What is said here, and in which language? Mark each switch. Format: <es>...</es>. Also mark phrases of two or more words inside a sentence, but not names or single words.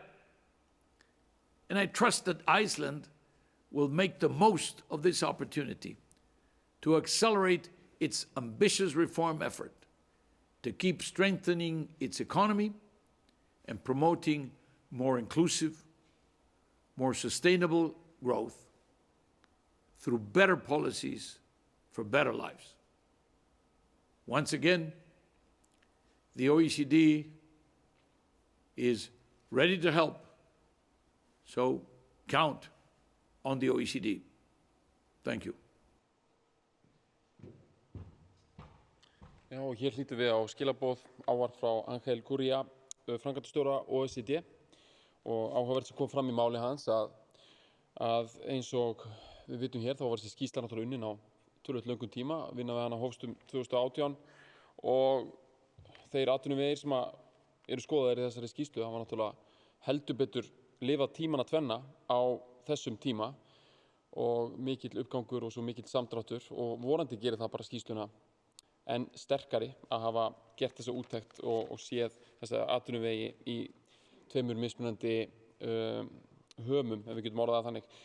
<en>And I trust that Iceland will make the most of this opportunity to accelerate its ambitious reform effort, to keep strengthening its economy and promoting more inclusive, more sustainable growth through better policies for better lives. Once again, the OECD is ready to help, so count on the OECD. Thank you.</en> <is>Já, og hér hlýtum við á skilaboð ávarp frá Ángel Gurría, framkvæmdastjóra OECD, og áhugavert sem kom fram í máli hans að eins og við vitum hér, þá var þessi skýrsla náttúrulega unnin á töluvert löngum tíma, vinna við hana hófst 2018 og þeir atvinnuvegir sem eru skoðaðir í þessari skýrslu, það var náttúrulega heldur betur lifað tímana tvenna á þessum tíma og mikill uppgangur og svo mikill samdráttur og vonandi gerir það bara skýrsluna en sterkari að hafa gert þessa úttekt og séð þessa atvinnuvegi í tveimur mismunandi hömum, ef við getum orðað það þannig.</is>